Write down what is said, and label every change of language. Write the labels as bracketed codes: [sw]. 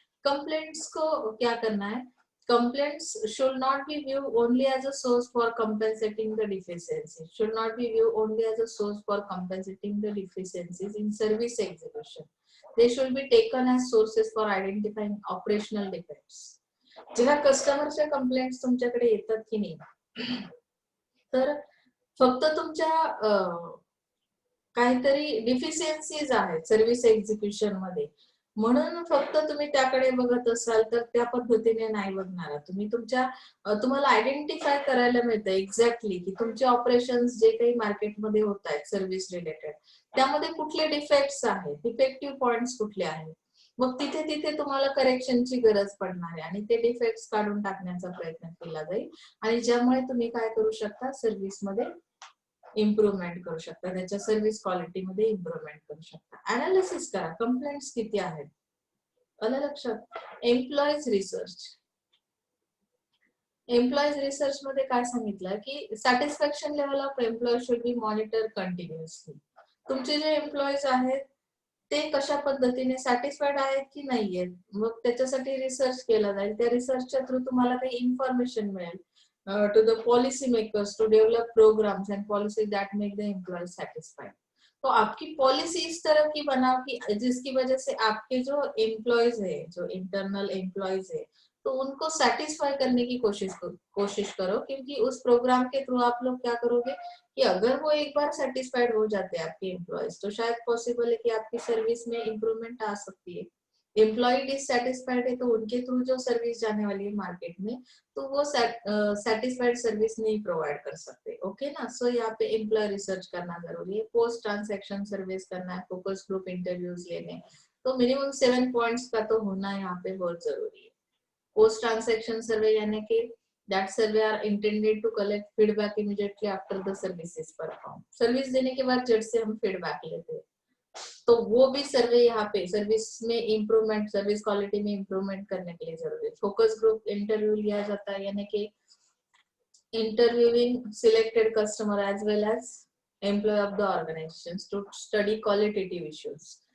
[hi] Complaints को क्या करना है, [en] complaints should not be viewed only as a source for compensating the deficiencies, should not be viewed only as a source for compensating the deficiencies in service execution. They should be taken as sources for identifying operational defects. [mr] जेव्हा कस्टमरच्या complaints तुमच्याकडे येतात की नाही, तर फक्त तुमच्या काहीतरी डिफिशियन्सीज आहेत सर्व्हिस एक्झिक्युशन मध्ये, म्हणून फक्त तुम्ही त्याकडे बघत असाल तर त्या पद्धतीने नाही बघणार तुम्ही. तुम्हाला आयडेंटिफाय करायला मिळतं एक्झॅक्टली की तुमचे ऑपरेशन्स जे काही मार्केटमध्ये होत आहेत सर्व्हिस रिलेटेड, त्यामध्ये कुठले डिफेक्ट्स आहेत, डिफेक्टिव्ह पॉइंट्स कुठले आहेत. मग तिथे तिथे तुम्हाला करेक्शनची गरज पडणार आहे आणि ते डिफेक्ट्स काढून टाकण्याचा प्रयत्न केला जाईल, आणि ज्यामुळे तुम्ही काय करू शकता, सर्व्हिसमध्ये इम्प्रुव्हमेंट करू शकता, त्याच्या सर्व्हिस क्वालिटीमध्ये इम्प्रुव्हमेंट करू शकता. अनालिसिस करा, कंप्लेंट्स किती आहेत. आलं लक्षात. [en] Employees research. Employees research [mr] मध्ये काय सांगितलं की [en] Satisfaction level of employee should be monitor continuously. [mr] तुमचे जे एम्प्लॉईज आहेत ते कशा पद्धतीने सॅटिस्फाईड आहेत की नाहीयेत, मग त्याच्यासाठी रिसर्च केला जाईल. त्या रिसर्चच्या थ्रू तुम्हाला काही इन्फॉर्मेशन मिळेल [en] to the policy makers to develop programs and policies that make the employees satisfied. [hi] तो आपकी पॉलिसी इस तरह की बनाओ कि जिसकी वजह से आपके जो एम्प्लॉयज है, जो इंटरनल एम्प्लॉयज है, तो उनको सेटिस्फाई करने की कोशिश करो, क्योंकि उस प्रोग्राम के थ्रू आप लोग क्या करोगे कि अगर वो एक बार सेटिस्फाइड हो जाते हैं आपके एम्प्लॉयज, तो शायद पॉसिबल है कि आपकी सर्विस में इम्प्रूवमेंट आ सकती है. एम्प्लॉय डिससेटिस्फाइड है तो उनके थ्रू जो सर्विस जाने वाली है मार्केट में, तो वो सेटिस्फाइड सर्विस नहीं प्रोवाइड कर सकते. ओके ना. सो यहाँ पे एम्प्लॉय रिसर्च करना जरूरी है, पोस्ट ट्रांसैक्शन सर्विस करना है, फोकस ग्रुप इंटरव्यूज लेने, तो मिनिमम 7 पॉइंट्स का तो होना यहाँ पे बहुत जरूरी है. [en] post transaction survey [hi] यानी कि [en] that survey are intended to collect feedback immediately after the service is performed. [hi] Service देने के बाद जज से हम फीडबैक लेते हैं, तो वो भी सर्वे यहाँ पे सर्विस में इम्प्रूवमेंट, सर्विस क्वालिटी में इम्प्रूवमेंट करने के लिए जरूरी है. [en] focus group interview [hi] लिया जाता है, यानी कि [en] Interviewing selected customer as well as employ of the organisation to study qualitative issues.